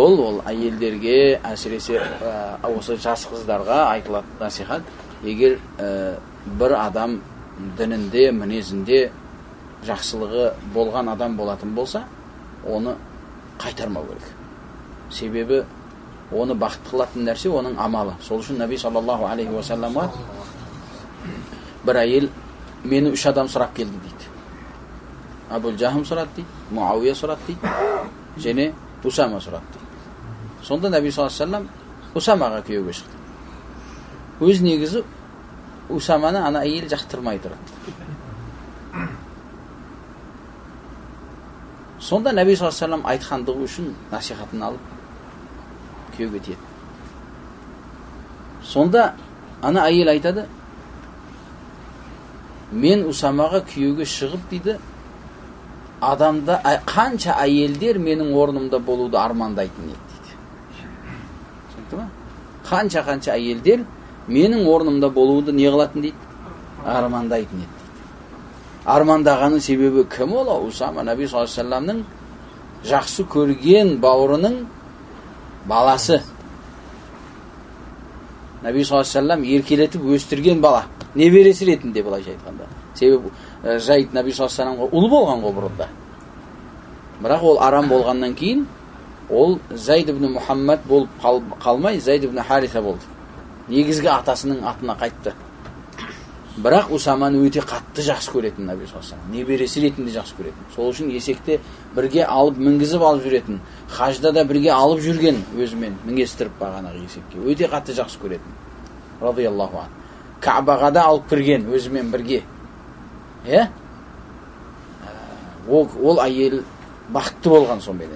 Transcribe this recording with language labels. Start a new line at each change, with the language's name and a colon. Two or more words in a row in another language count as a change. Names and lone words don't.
Kazakh: Ол әйелдерге, әсіресе осы жас қыздарға айтылатын насихат, егер бір адам дінінде, мінезінде жақсылығы болған адам болатын болса, оны қайтармау керек. Себебі оны бақытты қылатын нәрсе оның амалы. Сол үшін
Arabic: نبي صلى الله عليه وسلم-ға
Kazakh: бір әйел мені 3 адам сұрап келді дейді. Абул Жахм сұрады дейді, Муауия сұрады дейді, және Усама сұрады дейді.
Arabic: Сонда نبي صلى الله عليه وسلم
Kazakh: Усамаға күйеуге шықты. Өз негізі Усаманы ана әйел жақтырмай тұрады. Сонда
Arabic: نبي صلى الله عليه وسلم
Kazakh: айтқандығы үшін насихатын алып күйеуге тиеді. Сонда ана әйел айтады, мен Усамаға күйеуге шығып дейді, адамда қанша әйелдер менің орнымда болуды армандайтын еді дейді. Түсінікті ма? Қанша әйелдер менің орнымда болуды не қылатын дейді? Армандайтын еді дейді. Армандағаның себебі кім ол? Усама
Arabic: نبي صلى الله عليه وسلم-ның
Kazakh: жақсы көрген бауырының баласы.
Arabic: نبي صلى الله عليه وسلم
Kazakh: еркелетіп өстірген бала. Небересі ретінде былайша айтқанда. Себебі Зайд
Arabic: نبي صلى الله عليه وسلم-ға
Kazakh: ұл болған ғой бұрында. Бірақ ол арам болғаннан кейін ол Зайд ибн Мухаммад болып қалмай Зайд ибн Хариса болды. Негізгі атасының атына қайтты. Бірақ Усаманы өте қатты жақсы көретін
Arabic: نبي صلى الله عليه وسلم.
Kazakh: Небересі ретінде жақсы көретін. Сол үшін есекте бірге алып мінгізіп алып жүретін. Хажда да бірге алып жүрген өзімен мінгестіріп бағанағы есекке. Өте қатты жақсы көретін.
Arabic: رضي الله عن.
Kazakh: Каабаға да алып кірген өзімен бірге. Ол әйел бақытты болған сонымен.